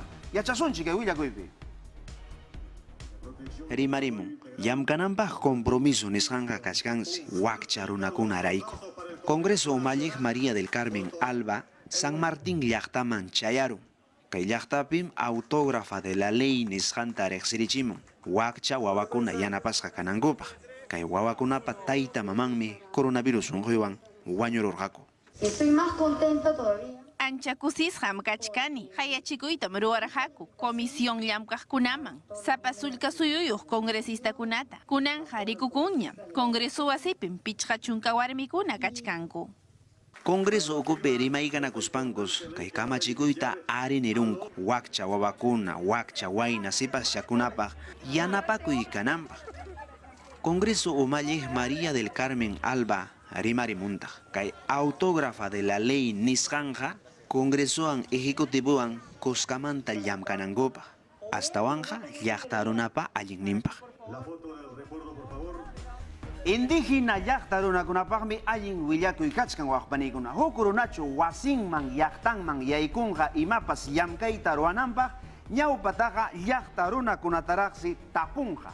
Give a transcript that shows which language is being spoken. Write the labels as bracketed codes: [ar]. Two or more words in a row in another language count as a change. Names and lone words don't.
[qu] Yachasunchi kay willakuypi. Rimarimun, yamkananpaq compromiso nisqanqa kachkansi wakcha runakuna rayku. Congreso Umalliq María del Carmen Alba, San Martín llaqtaman chayaru. Kay llaqtapim [es] autógrafa de la ley [qu] nisqanta arexirichimun. Wakcha wawakuna yanapasqa kanankupaq. Kay wawakunapa tayta mamanmi coronavirus unquywan wañururqaku. [es] Estoy más contenta todavía. [qu] Anchakusisham kachkani, hayachikuytam ruwarqaku, comisión llamkaqkunaman, sapasulka suyuyuq congresista kunata, kunanja rikukuña, congreso wasipim pichqa chunka warmikuna kachkanku. Congreso ocupe rimaykanakuspankos, kay kamachikuyta arinirunku, wakcha wawakuna, wakcha wayna sipaschakunapaq, yanapakuy kananpaq. Congreso Umalliq María del Carmen Alba, rimarimuntaq, kay [es] autógrafa de la ley [qu] nisqanja, Congresoan ejecutivoan kuskamanta llamkanankupaq, astawanqa llaqtarunapa allinninpaq. Indígena llaqta runakunapaqmi allin willakuy kachkan waqpanikuna. Huk runachu wasinman llaqtanman yaykunqa imapas llamkayta ruwananpaq ñawpataqa llaqta runakunataraqsi tapunqa.